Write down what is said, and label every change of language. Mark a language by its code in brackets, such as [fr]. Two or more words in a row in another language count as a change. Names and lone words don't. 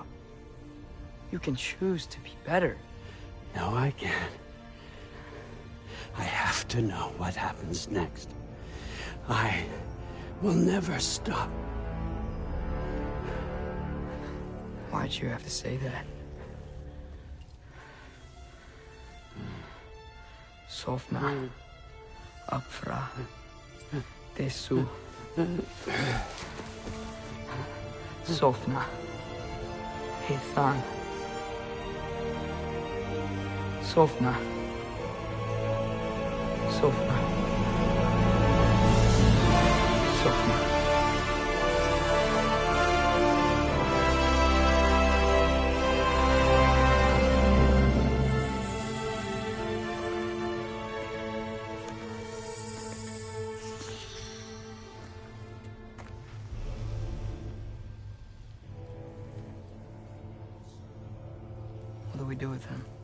[en] You can choose to be better. No, I can't. I have to know what happens next. I will never stop. Why'd you have to say that? [is] Sofna. Upfra. Desu. Sofna. Ethan. Sofna. Sofna. Sofna. [en] What do we do with him?